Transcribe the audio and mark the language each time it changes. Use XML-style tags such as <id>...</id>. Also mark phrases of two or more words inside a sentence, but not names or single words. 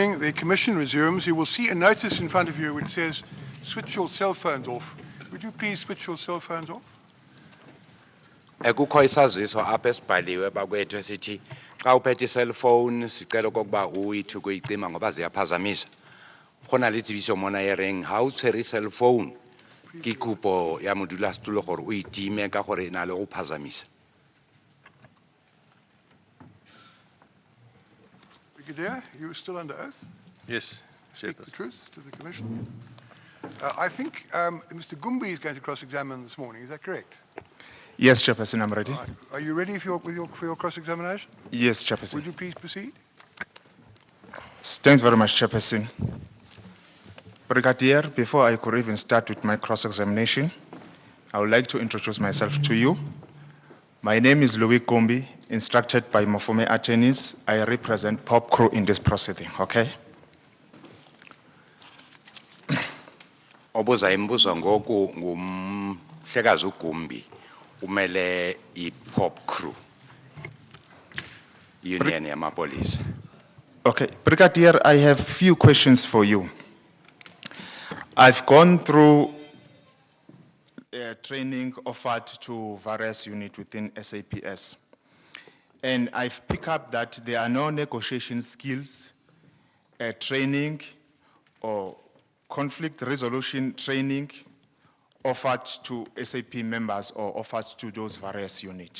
<en>the Commission resumes, you will see a notice in front of you which says, switch your cell phones off. Would you please switch your cell phones off?</en> <xh>Ekukho isaziso apha esibhaliwe bakwethu esithi xa uphethe cellphone sicela okokuba uyithi ukuyicima ngoba ziyaphazamisa.</xh> <nso>Khona le tsebiso mona e reng ha o tshwere cellphone ke kopo ya modulasetulo gore o itime ka gore ena le go phazamisa.</nso> <en>Brigadier, you are still under oath? Yes, Speak the Chairperson. truth to the Commission. I think Mr. Gumbi is going to cross-examine this morning. Is that correct? Yes, Chairperson, I'm ready. Right. Are you ready for your cross-examination? Yes, Chairperson. Would you please proceed? Thanks very much, Chairperson. Brigadier, before I could even start with my cross-examination, I would like to introduce myself to you. My name is Louis Gombi, instructed by Mafome attorneys. I represent Pop Crew in this proceeding, okay?</en> <xh>Obuza imbuzo ngoku ngumhlekazi uGumbi umele iPop Crew Union yamapolisa.</xh> <en>Okay, Brigadier, I have few questions for you. I've gone through training offered to various units within SAPS. And I've picked up that there are no negotiation skills, training, or conflict resolution training offered to SAP members or offered to those various units.</en>